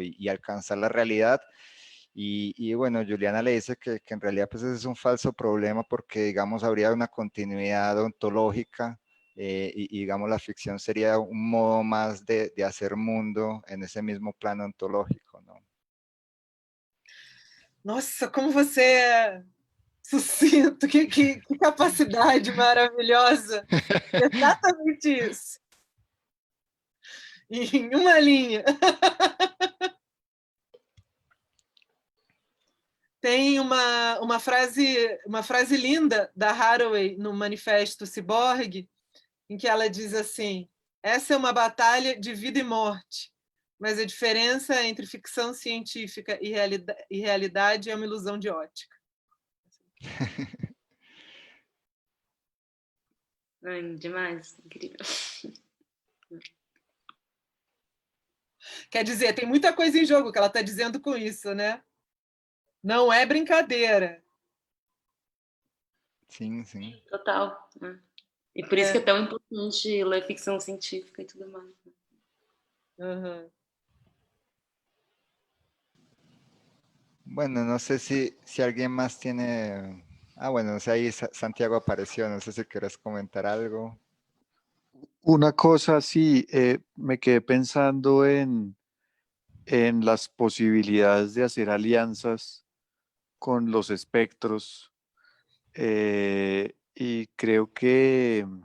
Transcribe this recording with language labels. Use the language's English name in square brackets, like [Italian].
[Spanish] Y alcanzar la realidad. Y bueno, Juliana le dice que en realidad pues ese es un falso problema porque, digamos, habría una continuidad ontológica y, digamos, la ficción sería un modo más de hacer mundo en ese mismo plano ontológico, ¿no? [Portuguese] Nossa, como você é sucinto, que capacidade maravilhosa. Exatamente isso. Em uma linha. Tem uma frase linda da Haraway no Manifesto Ciborgue, em que ela diz assim: essa é uma batalha de vida e morte, mas a diferença entre ficção científica e realidade é uma ilusão de ótica. Demais, incrível. Quer dizer, tem muita coisa em jogo que ela está dizendo com isso, né? Não é brincadeira. Sim, sim. Total. Né? E por isso que é tão importante ler ficção científica e tudo mais. Uhum. [Spanish] Bueno, no sé si alguien más tiene... Ah, bueno, no sé, ahí Santiago apareció, no sé si quieres comentar algo. Una cosa, sí, me quedé pensando en las posibilidades de hacer alianzas con los espectros y creo que